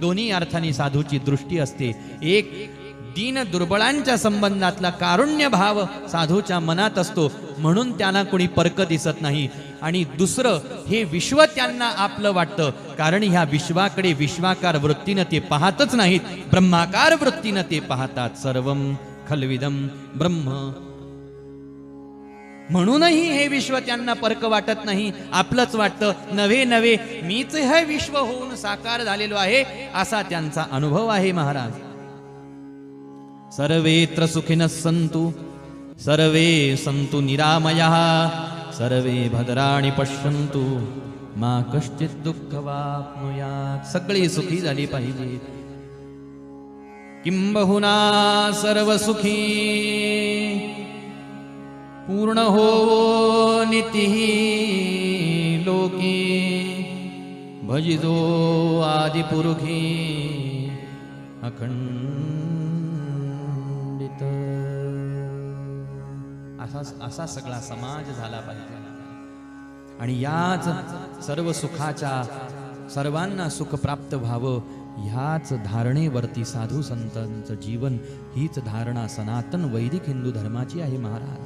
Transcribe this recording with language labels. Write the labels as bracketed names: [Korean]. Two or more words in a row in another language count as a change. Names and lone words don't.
[Marathi] दोन्ही अर्थाने साधूची दृष्टी असते. एक, दीन दुर्बळांच्या संबंधातला कारुण्य भाव साधूच्या मनात असतो, म्हणून त्यांना कोणी परक दिसत नाही. आणि दुसरं, हे विश्व त्यांना आपलं वाटतं, कारण ह्या विश्वाकडे विश्वाकार वृत्तीनं ते पाहतच नाहीत, ब्रह्माकार वृत्तीनं ते पाहतात. [Sanskrit] सर्वं खलविदम ब्रह्म. [Marathi] म्हणूनही हे विश्व त्यांना परक वाटत नाही, आपलंच वाटतं. नव्हे नव्हे मीच हे विश्व होऊन साकार झालेलो आहे, असा त्यांचा अनुभव आहे महाराज. [Sanskrit] सर्वेत्र सुखिनः सन्तु, सर्वे सन्तु निरामयाः, सर्वे भद्राणि पश्यन्तु, मा कश्चित् दुःखवाप्नुयात्. [Marathi] सगळे सुखी झाले पाहिजेत. किंबहुना सर्व सुखी पूर्ण हो नितिः लोके, भजितो आदिपुरुषी अखंडित. असा सगळा समाज झाला पाहिजे. आणि याच सर्व सुखाच्या, सर्वांना सुख प्राप्त व्हावं, ह्याच धारणेवरती साधू संतांचं जीवन, हीच धारणा सनातन वैदिक हिंदू धर्माची आहे महाराज.